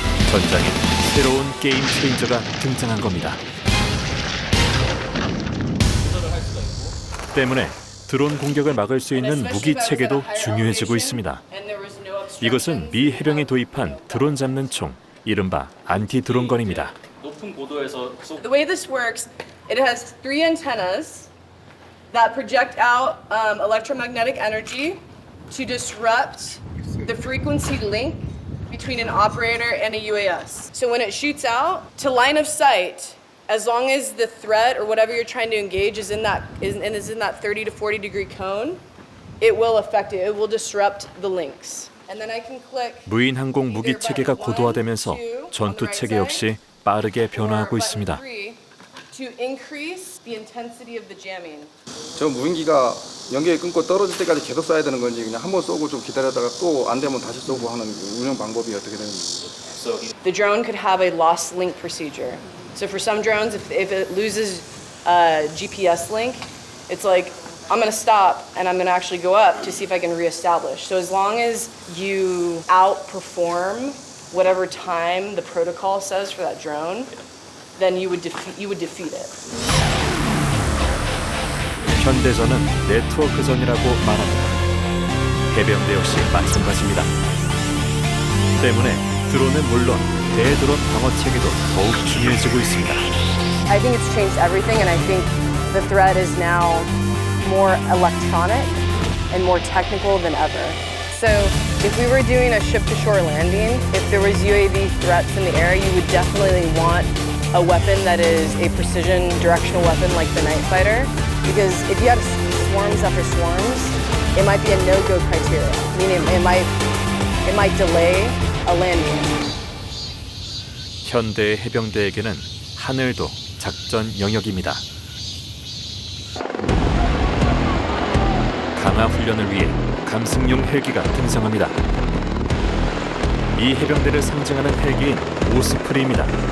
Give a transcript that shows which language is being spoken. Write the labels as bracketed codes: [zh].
[ko] 전장에 새로운 게임 체인저가 등장한 겁니다. 때문에 드론 공격을 막을 수 있는 무기 체계도 중요해지고 있습니다. 이것은 미 해병이 도입한 드론 잡는 총, 이른바 안티 드론건입니다. 높은 고도에서 [en] The way this works, it has 3 antennas that project out electromagnetic energy to disrupt the frequency link between an operator and a UAS. So when it shoots out to line of sight, as long as the threat or whatever you're trying to engage is in that 30 to 40 degree cone, it will affect it. It will disrupt the links. And then I can click [ko] 무인 항공 무기 체계가 고도화되면서 전투 체계 역시 빠르게 변화하고 있습니다. [en] to increase the intensity of the jamming. [ko] 저 무인기가 연결이 끊고 떨어질 때까지 계속 쏴야 되는 건지 그냥 한번 쏘고 좀 기다렸다가 또 안 되면 다시 쏘고 하는 운영 방법이 어떻게 되는 거예요? [en] The drone could have a lost link procedure. So for some drones, if it loses a GPS link, it's like, I'm going to stop and I'm going to actually go up to see if I can reestablish. So as long as you outperform whatever time the protocol says for that drone, then you would defeat it. [ko] 현대전은 네트워크전이라고 말합니다. 해병대 역시 마찬가지입니다. 때문에 드론은 물론 대드론 방어 체계도 더욱 중요해지고 있습니다. [en] I think it's changed everything, and I think the threat is now more electronic and more technical than ever. So if we were doing a ship-to-shore landing, if there was UAV threats in the air, you would definitely want a weapon that is a precision directional weapon like the Night Fighter, because if you had swarms after swarms, it might be a no-go criteria, meaning it might delay a landing. [ko] 현대 해병대에게는 하늘도 작전 영역입니다. 강화 훈련을 위해 감승용 헬기가 등장합니다. 이 해병대를 상징하는 헬기인 오스프리입니다.